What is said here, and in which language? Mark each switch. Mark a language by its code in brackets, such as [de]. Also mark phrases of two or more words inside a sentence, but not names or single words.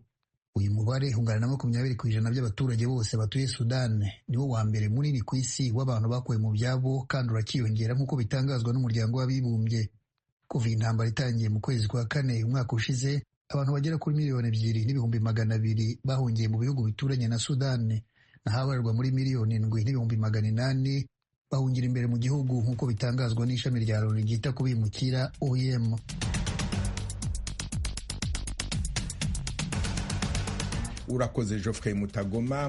[rw] Uyu mubare ungana na 20% by'abaturage bose batuye Sudan, niwo wa mbere munini ku isi w'abantu bakuwe mu byabo kandi urakiyongera nk'uko bitangazwa n'umuryango w'abibumbye. Kuva intambara itangiye mu kwezi kwa kane umwaka ushize, abantu bagera kuri miliyoni 2,200,000 bahungiye mu bihugu bituranye na Sudan, nahabarwa muri miliyoni 7,800,000 bahungira imbere mu gihugu nk'uko bitangazwa n'ishami rya Loni ryita ku bimukira OIM. Urakoze Geoffrey Mutagoma.